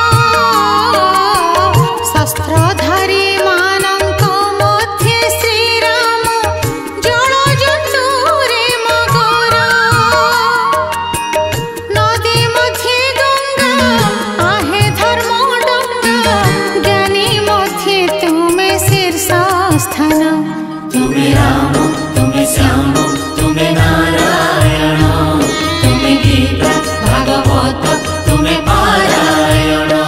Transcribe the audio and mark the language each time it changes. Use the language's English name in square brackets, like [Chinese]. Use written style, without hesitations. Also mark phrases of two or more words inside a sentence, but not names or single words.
[Odia] ଶସ୍ତ୍ରଧାରୀ ମାନଙ୍କ ମଧ୍ୟରେ ଶ୍ରୀରାମ, ଜଳଜନ୍ତୁରେ ମଗର। ନଦୀ ମଧ୍ୟରେ ଗଙ୍ଗା, आहे ଧର୍ମଡଙ୍ଗା, ଜ୍ଞାନୀ ମଧ୍ୟରେ ତୁମେ ଶୀର୍ଷ ସ୍ଥାନ। [Hindi] तुम्हें राम तुम्हें श्याम तुम्हें नारायण, तुम्हें गीता भागवत तुम्हें पारायण।